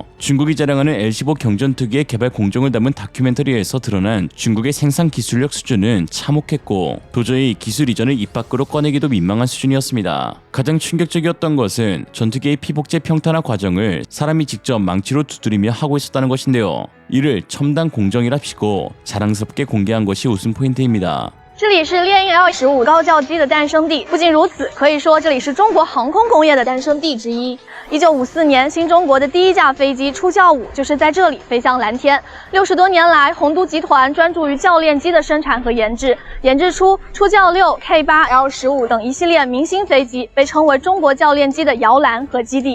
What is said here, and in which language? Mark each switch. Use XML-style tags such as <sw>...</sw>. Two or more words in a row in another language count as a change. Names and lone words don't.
<ko>중국이 자랑하는 L-15 경전투기의 개발 공정을 담은 다큐멘터리에서 드러난 중국의 생산 기술력 수준은 참혹했고 도저히 기술 이전을 입 밖으로 꺼내기도 민망한 수준이었습니다. 가장 충격적이었던 것은 전투기의 피복제 평탄화 과정을 사람이 직접 망치로 두드리며 하고 있었다는 것인데요. 이를 첨단 공정이랍시고 자랑스럽게 공개한 것이 웃음 포인트입니다.</ko> <zh>这里是猎鹰 L-15 高教机的诞生地，不仅如此，可以说这里是中国航空工业的诞生地之一。1954年，新中国的第一架飞机出教5就是在这里飞向蓝天。60多年来，洪都集团专注于教练机的生产和研制，研制出出教6、K8、L-15等一系列明星飞机，被称为中国教练机的摇篮和基地。</zh>